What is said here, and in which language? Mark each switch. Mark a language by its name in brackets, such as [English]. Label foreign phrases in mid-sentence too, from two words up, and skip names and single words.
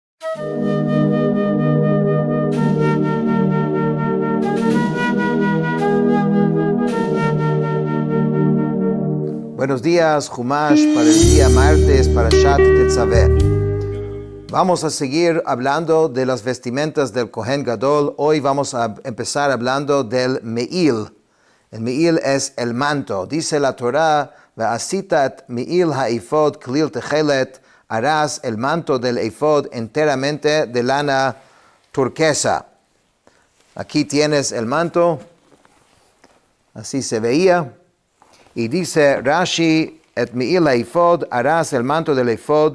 [Spanish] Buenos días, Chumash, para el día martes, para Parashat Tetzaveh. Vamos a seguir hablando de las vestimentas del Kohen Gadol. Hoy vamos a empezar hablando del Me'il. El Me'il es el manto. Dice la Torah, [Hebrew] ועשית את מעיל האפוד כליל תכלת, [Spanish] harás el manto del efod enteramente de lana turquesa. Aquí tienes el manto, así se veía. Y dice Rashi, [Hebrew] את מעיל האפוד, [Spanish] harás el manto del efod.